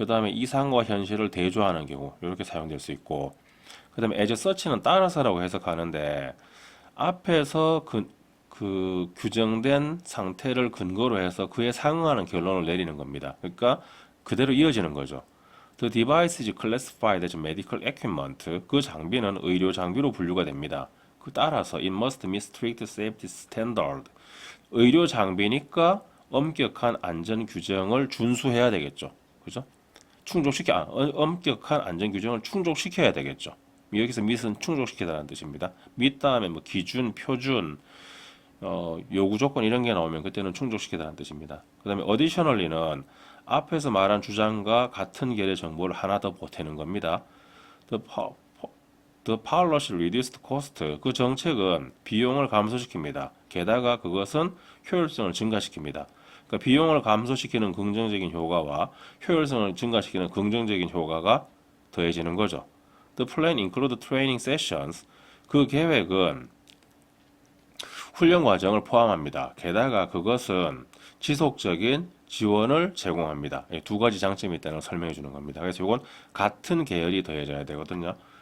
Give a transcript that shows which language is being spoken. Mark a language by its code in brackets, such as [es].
[ko] 그 다음에 이상과 현실을 대조하는 경우 이렇게 사용될 수 있고, 그 다음에 as such는 따라서라고 해석하는데 앞에서 그 규정된 상태를 근거로 해서 그에 상응하는 결론을 내리는 겁니다. 그러니까 그대로 이어지는 거죠. [en] The device is classified as medical equipment. [ko] 그 장비는 의료 장비로 분류가 됩니다. 그 따라서 [en] it must meet strict safety standard. [ko] 의료 장비니까 엄격한 안전 규정을 준수해야 되겠죠. 그죠? 엄격한 안전 규정을 충족시켜야 되겠죠. 여기서 meet은 충족시키다는 뜻입니다. meet 다음에 뭐 기준, 표준, 요구 조건 이런 게 나오면 그때는 충족시키다는 뜻입니다. 그 다음에 additionally는 앞에서 말한 주장과 같은 결의 정보를 하나 더 보태는 겁니다. [en] The policy reduced cost. [ko] 그 정책은 비용을 감소시킵니다. 게다가 그것은 효율성을 증가시킵니다. 그러니까 비용을 감소시키는 긍정적인 효과와 효율성을 증가시키는 긍정적인 효과가 더해지는 거죠. [en] The plan include training sessions. [ko] 그 계획은 훈련 과정을 포함합니다. 게다가 그것은 지속적인 지원을 제공합니다. 두 가지 장점이 있다는 걸 설명해 주는 겁니다. 그래서 이건 같은 계열이 더해져야 되거든요.